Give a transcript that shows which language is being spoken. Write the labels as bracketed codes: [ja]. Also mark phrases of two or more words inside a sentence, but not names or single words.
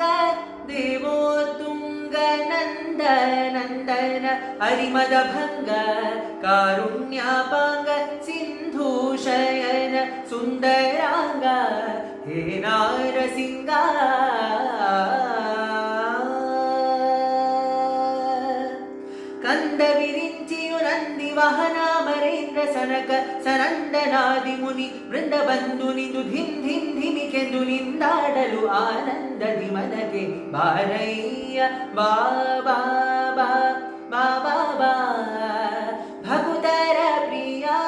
[sa] देवोत्तुङ्ग नन्दन हरिमदभङ्ग कारुण्यापाङ्ग सिन्धुशयन सुन्दराङ्ग हे नारसिंह [kn] ವಾಹನ ಮರೇಂದ್ರ ಸನಕ ಸನಂದನಾದಿ ಮುನಿ ವೃಂದ ಬಂದು ನಿಂದು ಧಿಂ ಧಿಂ ಧಿಮಿಕೆಂದು ನಿಂದಾಡಲು ಆನಂದದಿ ಮನಗೆ ಬಾರಯ್ಯ ಬಾ ಬಾ ಬಾ ಬಾ ಬಾ ಬಾ ಭಕುತರ ಪ್ರಿಯ